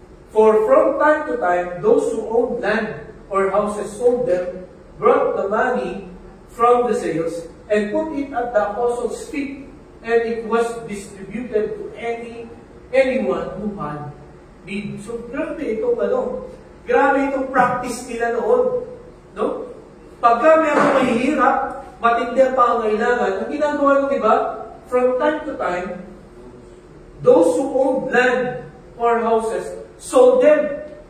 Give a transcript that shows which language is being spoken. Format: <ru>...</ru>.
<en>For from time to time, those who owned land or houses sold them, brought the money from the sales, and put it at the apostles' feet, and it was distributed to anyone who had need.</en> <tl>So, grabe itong grabe itong practice nila noon. No? Pagka mayroong mahihirap, matindi ang pangangailangan, ang ginagawa nyo, di ba?</tl> <en>From time to time, those who owned land or houses sold them.</en>